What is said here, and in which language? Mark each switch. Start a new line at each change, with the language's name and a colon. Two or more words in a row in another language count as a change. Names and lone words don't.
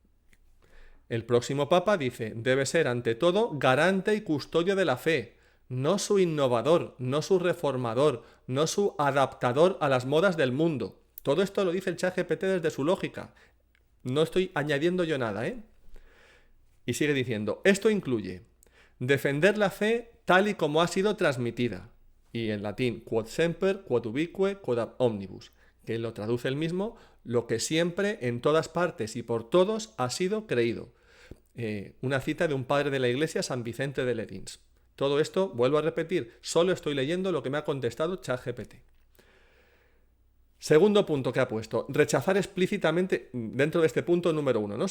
Spanish: El próximo Papa, dice, debe ser ante todo garante y custodio de la fe, no su innovador, no su reformador, no su adaptador a las modas del mundo. Todo esto lo dice el ChatGPT desde su lógica. No estoy añadiendo yo nada, ¿eh? Y sigue diciendo: esto incluye defender la fe tal y como ha sido transmitida. Y en latín,
Latin: quod semper, quod ubique, quod ab omnibus,
Spanish: que lo traduce el mismo, lo que siempre, en todas partes y por todos ha sido creído. Una cita de un padre de la Iglesia, San Vicente de Ledins. Todo esto, vuelvo a repetir, solo estoy leyendo lo que me ha contestado ChatGPT. Segundo punto que ha puesto: rechazar explícitamente, dentro de este punto número 1, ¿no?